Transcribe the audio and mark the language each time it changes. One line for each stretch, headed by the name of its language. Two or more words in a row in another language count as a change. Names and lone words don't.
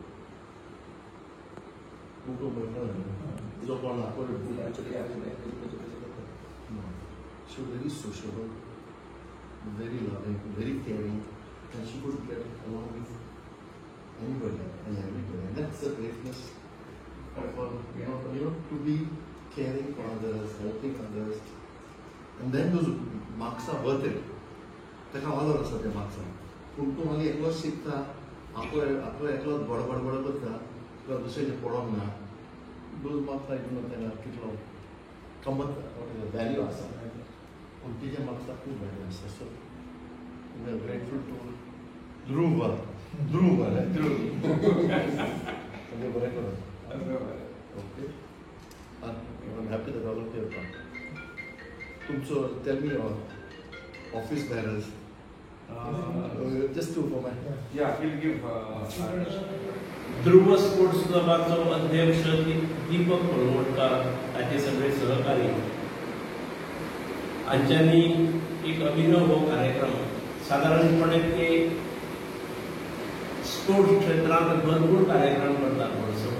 English: She was very sociable, very loving, very caring, and she could get along with anybody and everybody. And that's the greatness of to be caring for others, helping others. And then those marks are worth it. That's all of us are the marks.
Konkani: पूण तूं मागीर एकलोच शिकता, आपलो एकलोच बडबड करता, तुका दुसऱ्याचें पडोंक ना.
English: those marks
Konkani: हितून तेन्ना कितलो कमत वॅल्यू आसा. पूण तिचे मार्क्साक खूब वॅल्यू आसा.
English: so we are grateful to Dhruv
Konkani: म्हणजे बरें करून.
English: OK. I am happy that all of you come. तुमचो tell me office bearers. Just two for my. Yeah, he'll give.
Konkani: ध्रुव स्पोर्ट्स क्लबाचो अध्यक्ष दीपक पळवणकर ताचे सगळे सहकारी हांच्यांनी एक अभिनव हो कार्यक्रम साधारणपणे ते स्पोर्ट्स क्षेत्रांत भरपूर कार्यक्रम करतात वर्सभर.